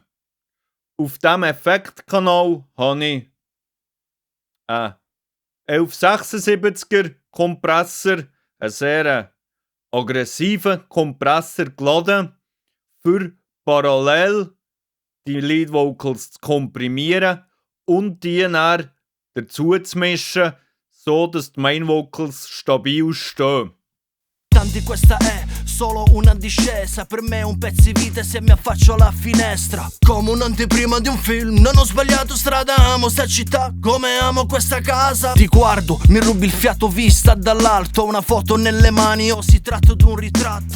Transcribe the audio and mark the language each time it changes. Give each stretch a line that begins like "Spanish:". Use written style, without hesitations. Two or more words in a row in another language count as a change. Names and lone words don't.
German: Auf diesem Effektkanal habe ich einen 1176er Kompressor, einen sehr aggressiven Kompressor geladen, für parallel die
English: Lead Vocals
German: zu komprimieren und die dann dazu zu mischen, so dass die
English: Main Vocals
German: stabil stehen.
Italian: Tanti questa è solo una discesa. Per me è un pezzo di vita se mi affaccio alla finestra. Come un'anteprima di un film. Non ho sbagliato strada, amo sta città come amo questa casa. Ti guardo, mi rubi il fiato vista dall'alto. Una foto nelle mani o si tratta di un ritratto.